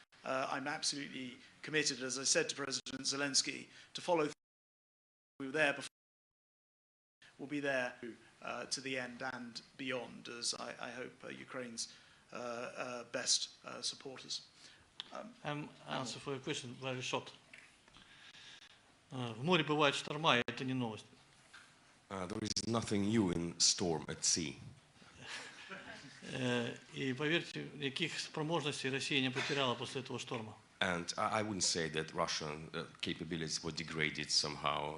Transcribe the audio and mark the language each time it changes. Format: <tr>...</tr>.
<en>I'm absolutely committed, as I said to President Zelensky, to follow. We were there before. We'll be there to the end and beyond, as I hope Ukraine's best supporters. Answer for your question very short.</en> <ru>В море бывают шторма, и это не новость.</ru> <en>There is nothing new in storm at sea.</en> <ru>И поверьте, никаких спроможностей Россия не потеряла после этого шторма.</ru> <en>And I wouldn't say that Russian capabilities were degraded somehow.</en>